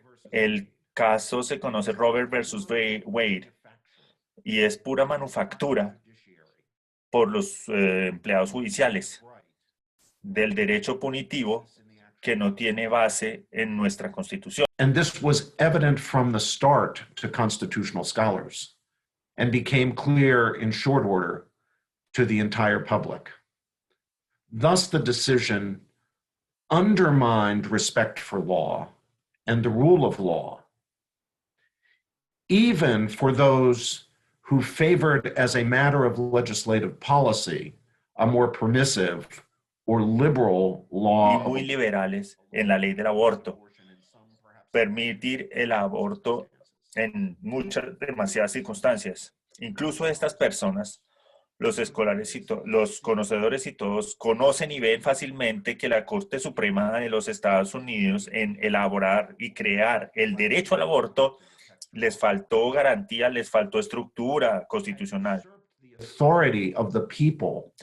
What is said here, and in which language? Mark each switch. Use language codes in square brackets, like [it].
[es] El caso se conoce Roe versus Wade y es pura manufactura por los empleados judiciales del derecho punitivo que no tiene base en nuestra Constitución. [en] And this was evident from the start to constitutional scholars and became clear in short order to the entire public. Thus, the decision undermined respect for law and the rule of law, even for those who favored, as a matter of legislative policy, a more permissive or liberal law. [es] Y muy liberales en la ley del aborto. Permitir el aborto en demasiadas circunstancias. Incluso estas personas, los escolares y los conocedores y todos, conocen y ven fácilmente que la Corte Suprema de los Estados Unidos en elaborar y crear el derecho al aborto les faltó garantía, les faltó estructura constitucional. [en] Authority of the people.